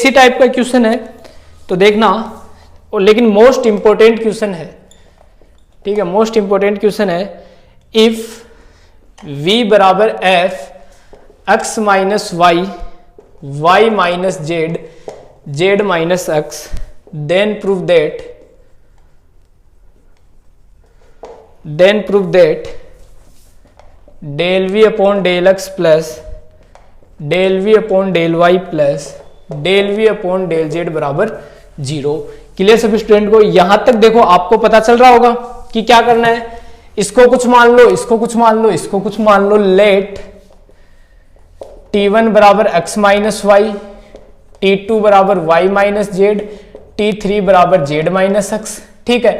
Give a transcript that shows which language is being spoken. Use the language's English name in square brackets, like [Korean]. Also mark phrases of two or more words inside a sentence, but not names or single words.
[Hindi] इसी टाइप का क्वेश्चन है तो देखना, और लेकिन [English] most important question [Hindi] है, ठीक है। [English] most important question है, if v बराबर f x minus y y minus z z minus x, then prove that del v upon del x plus del v upon del y plus del v upon del z बराबर 0। [Hindi] क्लियर सभी स्टूडेंट को? यहां तक देखो आपको पता चल रहा होगा कि क्या करना है। इसको कुछ मान लो, इसको कुछ मान लो, इसको कुछ मान लो। [English] let t1 बराबर x minus y, t2 बराबर y minus z, t3 बराबर z minus x, [Hindi] ठीक है।